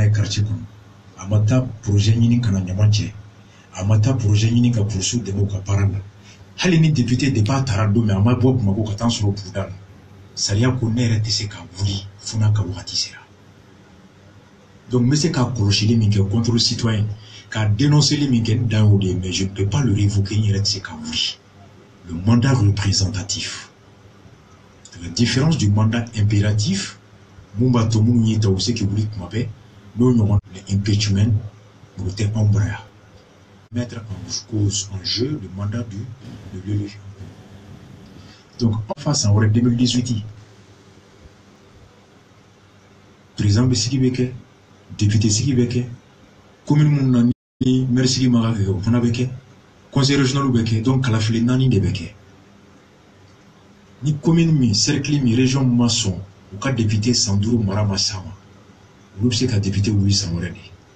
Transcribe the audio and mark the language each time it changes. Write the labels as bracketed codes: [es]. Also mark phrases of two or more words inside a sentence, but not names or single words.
[bm] ye quartier kɔnɔ a ma taa projet ɲini ka na ɲaman cɛ a ma taa projet ɲini ka polisiw dɛmɛ u ka baara la hali ni [fr] député depuis [bm] a taara don min a ma bɔ Bamako ka taa n sɔrɔ Buguda la sariya ko ne yɛrɛ tɛ se ka wuli fo n'a ka wagati sera donc n bɛ se ka kɔlɔsili min kɛ [fr] contrôle citoyen [bm] ka dénonceli min kɛ n dan y'o de ye [fr] mais je ne peux pas le révoquer [bm] n yɛrɛ tɛ se ka wuli [fr] le mandat représentatif la différence du mandat impératif [bm] mun b'a to minnu y'i ta u bɛ se k'i wuli tuma bɛɛ n'o ɲɔgɔn [fr] le impeachment [bm] o tɛ anw bara yan [fr] mettre en cause en jeu le mandat de l'élu. Donc en face en 2018 président [bm] bɛ sigi bɛ kɛ député sigi bɛ kɛ commune mun na ni maire sigi ma ka kɛ o fana bɛ kɛ [fr] conseil régional [bm] bɛ kɛ donc kalafili 4 de bɛ kɛ ni commune min cercle min région min ma sɔn u ka député san 5 mara ma s'a ma olu bɛ se ka député wuli san wɛrɛ de